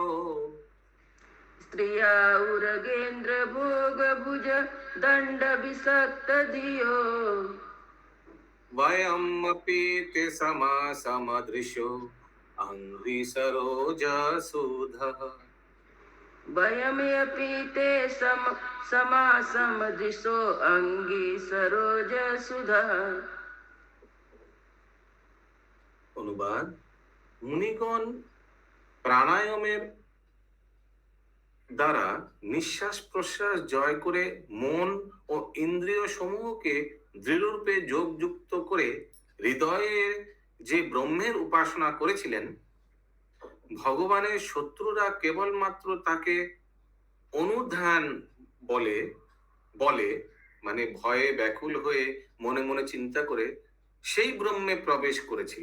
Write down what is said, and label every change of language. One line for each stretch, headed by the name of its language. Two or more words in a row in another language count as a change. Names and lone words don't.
Sanskrit: स्त्रिया उरगेन्द्र भोग भुज दंड विषक्त धियो. वयमपि ते समासमदृशो अंघ्रि सरोजसुधः। वयमपि ते समासमदृशो अंगी सरोजसुधः।
Bangla: অনুবাদ, মুনিগণ প্রাণায়ামের দ্বারা নিঃশ্বাস প্রশ্বাস জয় করে মন ও ইন্দ্রিয় সমূহকে দৃঢ়রূপে যোগযুক্ত করে হৃদয়ে যে ব্রহ্মের উপাসনা করেছিলেন, ভগবানের শত্রুরা কেবলমাত্র তাকে অনুধ্যান বলে বলে মানে ভয়ে ব্যাকুল হয়ে মনে মনে চিন্তা করে সেই ব্রহ্মে প্রবেশ করেছিল।